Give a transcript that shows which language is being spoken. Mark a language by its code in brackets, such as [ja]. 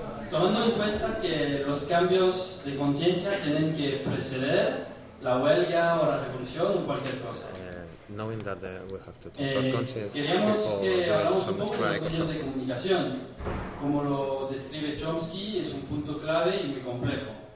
[es] Tomando en cuenta que los cambios de conciencia tienen que preceder la huelga o la revolución o cualquier cosa. [en] Knowing that we have to take our conscience [es] queremos que hablamos un poco de los medios de comunicación. Como lo describe Chomsky, es un punto clave y muy complejo.